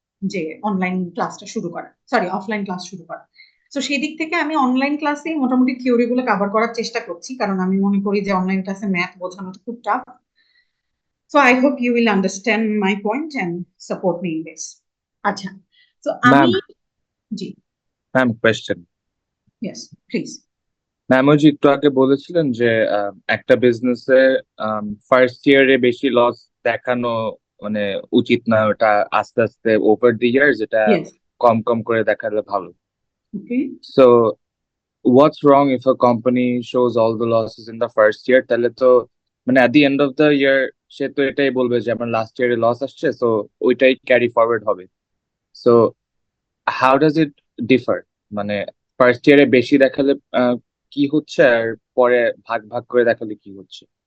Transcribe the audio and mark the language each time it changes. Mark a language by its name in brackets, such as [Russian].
[Bangla] যে অনলাইন ক্লাসটা শুরু করা, সরি অফলাইন ক্লাস শুরু করা। তো সেই দিক থেকে আমি অনলাইন ক্লাসে মোটামুটি থিওরি গুলো কভার করার চেষ্টা করছি, কারণ আমি মনে করি যে অনলাইন ক্লাসে ম্যাথ বোঝানোটা খুব tough. [English] So I hope you will understand my point and support me in this. [Bangla] আচ্ছা, তো আমি জি ma'am question. [English] yes please. [Bangla] Ma'am ওই যে একটু আগে বলেছিলেন যে একটা বিজনেসে ফার্স্ট ইয়ারে বেশি লস দেখানো মানে উচিত না, ওটা আস্তে আস্তে ওভার দি ইয়ার যেটা [English] Yes. [Bangla] কম কম করে দেখালে ভালো। [English] Okay. So what's wrong if a company shows all the losses in the first year? [Bangla] তাহলে তো মানে [English] at the end of the year [Bangla] সে তো এটাই বলবে যে আমার লাস্ট ইয়ারে লস আসছে, সো ওইটাই ক্যারি ফরওয়ার্ড হবে। [English] So how does it differ? [Bangla] মানে ফার্স্ট ইয়ারে বেশি দেখালে কি হচ্ছে, আর পরে ভাগ ভাগ করে দেখালে কি হচ্ছে?